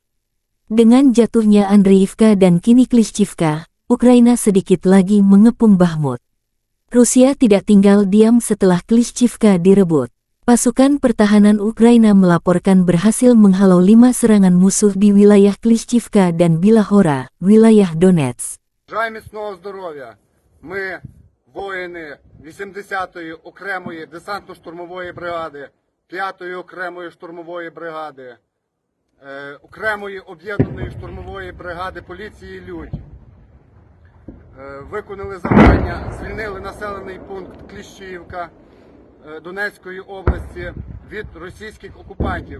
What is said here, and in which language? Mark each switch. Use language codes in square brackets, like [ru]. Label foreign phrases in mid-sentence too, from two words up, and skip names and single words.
[id] Dengan jatuhnya Andriivka dan kini Klishchivka, Ukraina sedikit lagi mengepung Bakhmut. Rusia tidak tinggal diam setelah Klishchivka direbut. Pasukan pertahanan Ukraina melaporkan berhasil menghalau 5 serangan musuh di wilayah Klishchivka dan Bilahora, wilayah Donetsk. [uk] Воїни 80-ї окремої десантно-штурмової бригади, 5-ї окремої штурмової бригади, окремої об'єднаної штурмової бригади поліції «Людь» виконали завдання, звільнили населений пункт Кліщіївка Донецької області від російських окупантів.